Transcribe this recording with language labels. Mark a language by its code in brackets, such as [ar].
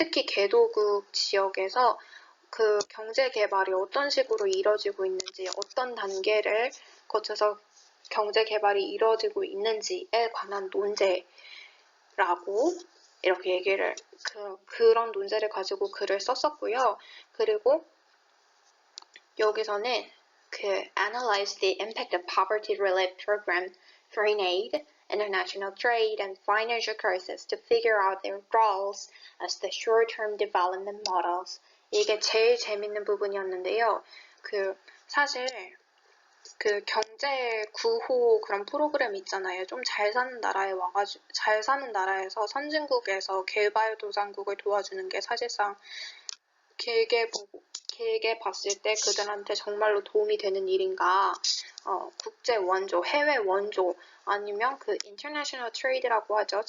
[ko] 특히 개도국 지역에서 그 경제 개발이 어떤 식으로 이루어지고 있는지, 어떤 단계를 거쳐서 경제 개발이 이루어지고 있는지에 관한 논제라고 이렇게 얘기를 그런 논제를 가지고 글을 썼었고요. 그리고 여기서는 [en] analyze the impact of poverty relief program, foreign aid, international trade, and financial crisis to figure out their roles as the short-term development models. [ko] 이게 제일 재밌는 부분이었는데요. 사실 경제 구호 그런 프로그램 있잖아요. 좀 잘 사는 나라에 잘 사는 나라에서 선진국에서 개발도상국을 도와주는 게 사실상 길게 봤을 때 그들한테 정말로 도움이 되는 일인가, 국제 원조, 해외 원조, 아니면 international trade라고 하죠.